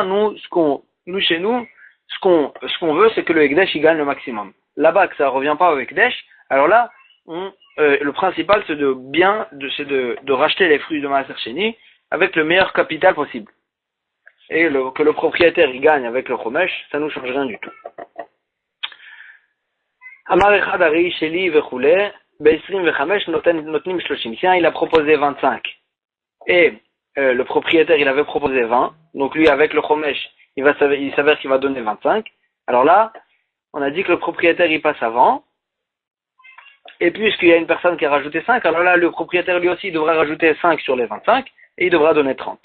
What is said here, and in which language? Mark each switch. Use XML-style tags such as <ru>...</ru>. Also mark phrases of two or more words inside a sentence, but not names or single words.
<fr>Chez nous, ce qu'on veut, c'est que le Ekdesh, il gagne le maximum. Là-bas, que ça revient pas au Ekdesh, alors là, le principal, c'est de racheter les fruits de</fr> <he>מעשר שני</he> <fr>avec le meilleur capital possible. et que le propriétaire il gagne avec le chomesh, ça nous change rien du tout.</fr> <he>אמר אחד הרי שלי וכולי בעשרים וחמש נותנים שלושים.</he> <fr>Tiens, il a proposé 25 et le propriétaire il avait proposé 20, donc lui avec le chomesh il s'avère qu'il va donner 25. Alors là, on a dit que le propriétaire il passe avant, et puisqu'il y a une personne qui a rajouté 5, alors là le propriétaire lui aussi devra rajouter 5 sur les 25 et il devra donner 30.</fr>